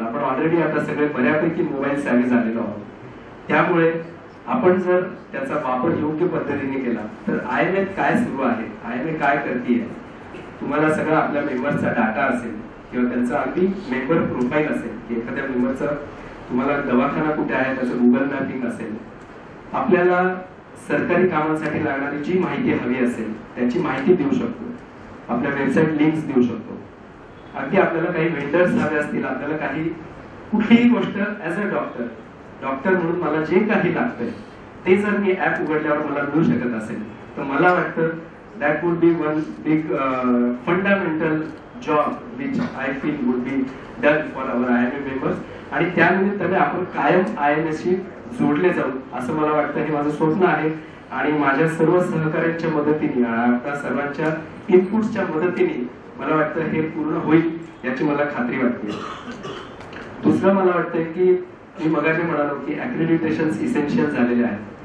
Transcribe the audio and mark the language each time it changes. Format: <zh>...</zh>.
<mr>आपण ऑलरेडी आता सगळे बऱ्यापैकी मोबाईल सॅव्ही झालेलो आहोत. त्यामुळे आपण जर त्याचा वापर योग्य पद्धतीने केला तर IMA काय सुरू आहे, IMA काय करतीये, तुम्हाला सगळा आपल्या मेंबरचा डाटा असेल किंवा त्यांचा अगदी मेंबर प्रोफाईल असेल की एखाद्या मेंबरचं तुम्हाला दवाखाना कुठे आहे त्याचं गुगल मॅपिंग असेल, आपल्याला सरकारी कामांसाठी लागणारी जी माहिती हवी असेल त्याची माहिती देऊ शकतो, आपल्या वेबसाईट लिंक्स देऊ शकतो. अगदी आपल्याला काही व्हेंडर्स हवे असतील, आपल्याला काही कुठलीही गोष्ट ऍज अ डॉक्टर म्हणून मला जे काही लागतंय ते जर मी ऍप उघडल्यावर मला मिळू शकत असेल तर मला वाटतं</mr> <en>that would be one big fundamental job which I feel would be done for our IMA members.</en> <mr>आणि त्यानिमित्ताने आपण कायम IMA शी जोडले जाऊ असं मला वाटतं. हे माझं स्वप्न आहे आणि माझ्या सर्व सहकार्यांच्या मदतीने, आपल्या सर्वांच्या इनपुट्सच्या मदतीने मला वाटतं हे पूर्ण होईल याची मला खात्री वाटते. दुसरं मला वाटतंय की मी मगाशी म्हणालो की ऍक्रेडिटेशन इसेन्शियल झालेले आहेत.</mr>